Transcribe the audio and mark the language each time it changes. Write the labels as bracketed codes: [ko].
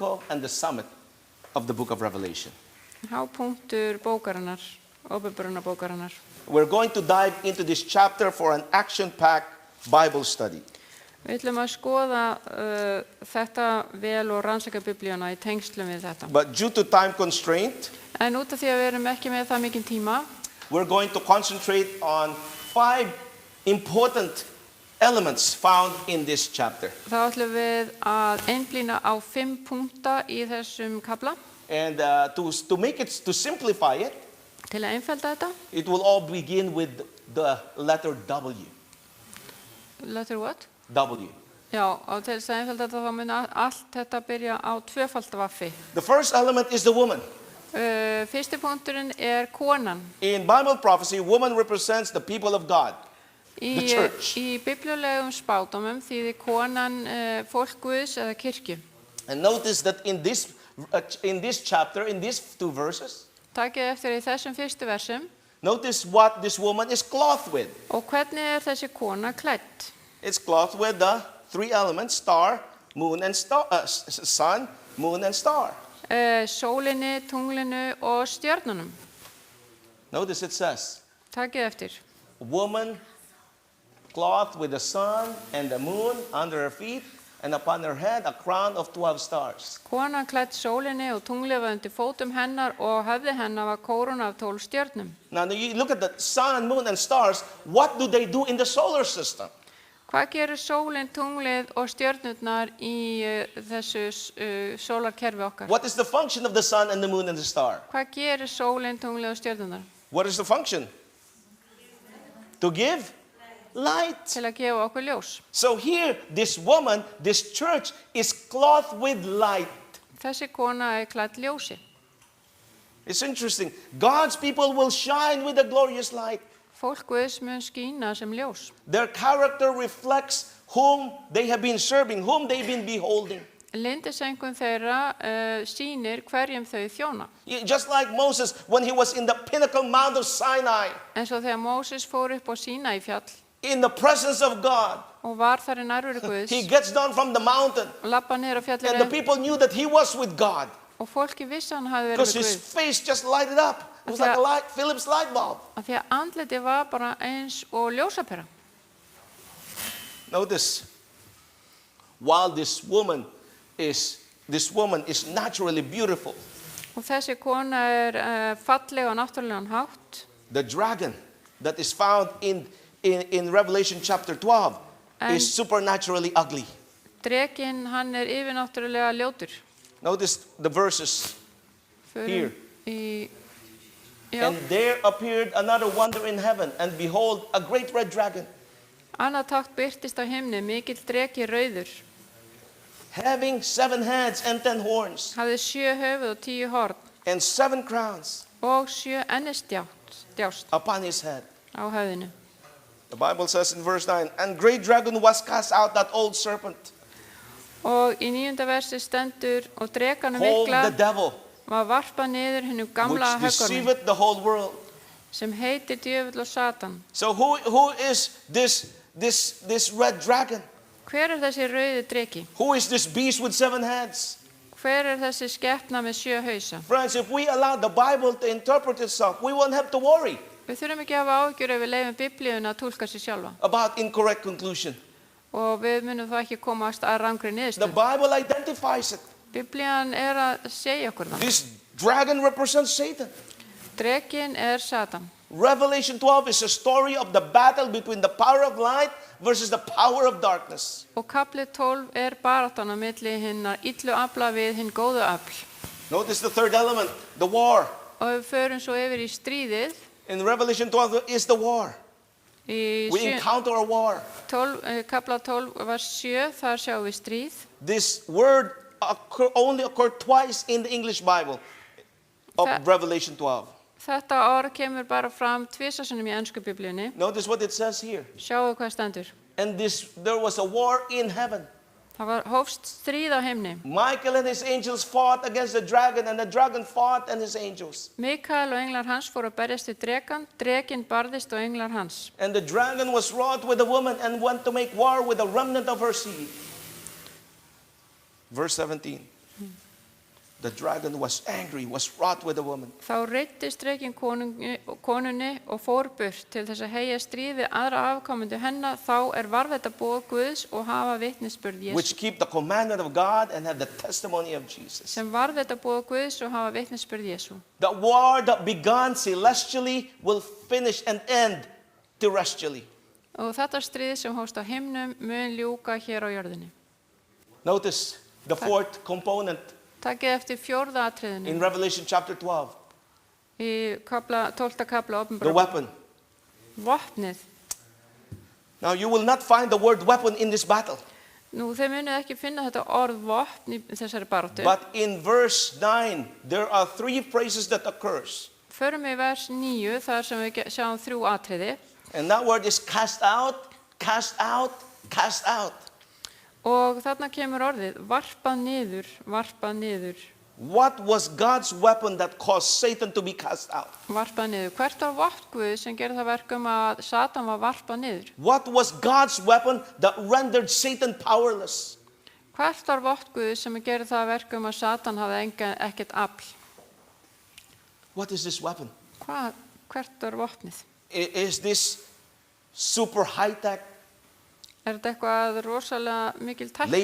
[en] and the summit of the book of Revelation. [is] hápunktur bókarinnar, Opinberunarbókarinnar. [en] We're going to dive into this chapter for an action-packed Bible study. [is] Við ætlum að skoða þetta vel og rannsaka biblíuna í tengslum við þetta. [en] But due to time constraint, [is] En út af því að við erum ekki með það mikinn tíma, [en] we're going to concentrate on 5 important elements found in this chapter. [is] þá ætlum við að einblína á 5 punkta í þessum kafla. [en] And to simplify it, [is] Til að einfalda þetta, [en] it will all begin with the letter W. letter what? W. [is] Já, og til þess að einfalda þetta þá mun allt þetta byrja á tvöfalda vaffi. [en] The first element is the woman. [is] Fyrsti punkturinn er konan. [en] In Bible prophecy, woman represents the people of God. [is] Í, [en] The church. [is] í biblíulegum spádómum þýðir konan fólk Guðs eða kirkju. [en] And notice that in this chapter, in these 2 verses, [is] Takið eftir í þessum fyrstu versum [en] notice what this woman is clothed with. [is] og hvernig er þessi kona klædd. [en] It's clothed with the 3 elements, star, moon, and star, sun, moon, and star. [is] Sólinni, tunglinu og stjörnunum. [en] Notice it says, [is] Takið eftir. [en] woman clothed with the sun and the moon under her feet, and upon her head a crown of 12 stars. [is] Konan klædd sólinni og tunglið var undir fótum hennar og höfði hennar var kóruna af 12 stjörnum. [en] Now you look at the sun, moon, and stars. What do they do in the solar system? [is] Hvað gerir sólin, tunglið og stjörnurnar í þessu sólarkerfi okkar? [en] What is the function of the sun and the moon and the star? [is] Hvað gerir sólin, tunglið og stjörnurnar? [en] What is the function? To give light. [is] Til að gefa okkur ljós. [en] So here, this woman, this church is clothed with light. [is] Þessi kona er klædd ljósi. [en] It's interesting. God's people will shine with a glorious light. [is] Fólk Guðs mun skína sem ljós. [en] Their character reflects whom they have been serving, whom they've been beholding. [is] Lindisengun þeirra sýnir hverjum þau þjóna. [en] Just like Moses when he was in the pinnacle mount of Sinai, [is] En svo þegar Móses fór upp á Sínai fjall [en] in the presence of God, [is] og var þar í nærveru Guðs [en] he gets down from the mountain, [is] og labba niður á [en] and the [is] fjallinu [en] people knew that he was with God [is] og fólki vissi hann hafði verið [en] because [is] með [en] his [is] Guð. [en] face just lighted up. It was like a light, Philip's light bulb. [is] Af því að andliti var bara eins og ljósapera. [en] Notice, while this woman is naturally beautiful, [is] Og þessi kona er falleg á náttúrulegan hátt. [en] the dragon that is found in Revelation chapter 12 is supernaturally ugly. [is] Drekinn, hann er yfirnáttúrulega ljótur. [en] Notice the verses. [is] Förum í, já, [en] And there appeared another wonder in heaven, and behold, a great red dragon, [is] annað tákn birtist á himni, mikill dreki rauður. [en] having 7 heads and 10 horns, [is] Hafði 7 höfuð og 10 horn [en] and 7 crowns [is] og 7 ennisdjást [en] upon his head. [is] á höfðinu. [en] The Bible says in verse 9, and great dragon was cast out, that old serpent, [is] Og í 9. versi stendur og drekanum [en] called [is] mikla [en] the devil, [is] var varpað niður hennum gamla [en] which [is] höggormi [en] deceiveth the whole world. [is] sem heitir djöfull og Satan. [en] So who is this red dragon? [is] Hver er þessi rauði dreki? [en] Who is this beast with 7 heads? [is] Hver er þessi skepna með 7 hausa? [en] Friends, if we allow the Bible to interpret itself, we won't have to worry [is] Við þurfum ekki að hafa áhyggjur ef við leifum biblíuna að túlka sér sjálfa. [en] about incorrect conclusion. [is] Og við munum það ekki komast að rangri [en] The [is] niðurstöðu. [en] Bible identifies it. [is] Biblían er að segja okkur það. [en] This dragon represents Satan. [is] Drekinn er Satan. [en] Revelation 12 is a story of the battle between the power of light versus the power of darkness. [is] Og kapli 12 er baráttan á milli hinnar illu afla við hinn góðu afl. [en] Notice the third element, the war. [is] Og við förum svo yfir í stríðið. [en] In Revelation 12 is the war. [is] Í [en] We encounter a war. [is] kapla 12 var 7, þar sjáum við stríð. [en] This word only occurred twice in the English Bible of Revelation 12. [is] Þetta orð kemur bara fram tvisvarsinnum í ensku biblíunni. [en] Notice what it says here. [is] Sjáu hvað stendur. [en] And there was a war in heaven. [is] Það var hófst stríð á himni. [en] Michael and his angels fought against the dragon, and the dragon fought and his angels. [is] Mikael og englar hans fóru að berjast við drekan, drekinn barðist og englar hans. [en] And the dragon was wroth with the woman and went to make war with the remnant of her seed. Verse 17. The dragon was angry, was wroth with the woman. [is] Þá reiddist drekinn konunni og fór burt til þess að heyja stríð við aðra afkomendur hennar. Þá varðveita boð Guðs og hafa vitnisburð [en] Which [is] Jesú. [en] keep the commandment of God and have the testimony of Jesus. [is] Sem varðveita boð Guðs og hafa vitnisburð Jesú. [en] The war that began celestially will finish and end terrestrially. [is] Og þetta stríð sem hófst á himnum mun ljúka hér á jörðinni. [en] Notice the fourth component [is] Takið eftir fjórða atriðinu [en] in Revelation chapter 12. [is] í 12. kapla [en] The [is] opinberra. [en] weapon. [is] Vopnið. [en] Now you will not find the word weapon in this battle. [is] Nú, þeir munið ekki finna þetta orð vopn í þessari baráttu. [en] But in verse 9, there are three phrases that occurs. [is] Förum við í vers 9, þar sem við sjáum 3 atriði. [en] And that word is cast out, cast out, cast out. [is] Og þarna kemur orðið, varpað niður, varpað niður, [en] What was God's weapon that caused Satan to be cast out? [is] varpað niður. Hvert var vopn Guðs sem gerði það verkum að Satan var varpað niður? [en] What was God's weapon that rendered Satan powerless? [is] Hvert var vopn Guðs sem gerði það verkum að Satan hafði ekkert afl? [en] What is this weapon? [is] Hvert var vopnið? [en] Is this super high-tech, [is] Þetta eitthvað rosalega mikil tækni